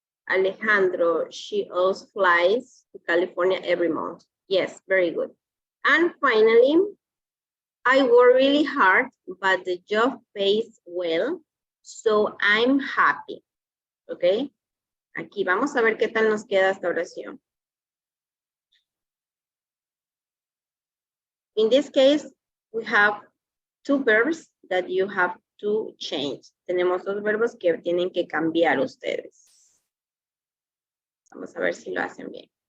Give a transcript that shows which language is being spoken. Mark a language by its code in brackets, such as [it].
[en] Alejandro, she also flies to California every month. Yes, very good. And finally, I work really hard, but the job pays well, so I'm happy. ¿Ok? [es] Aquí vamos a ver qué tal nos queda esta oración. [en] In this case, we have two verbs that you have to change. [es] Tenemos dos verbos que tienen que cambiar ustedes. Vamos a ver si lo hacen bien.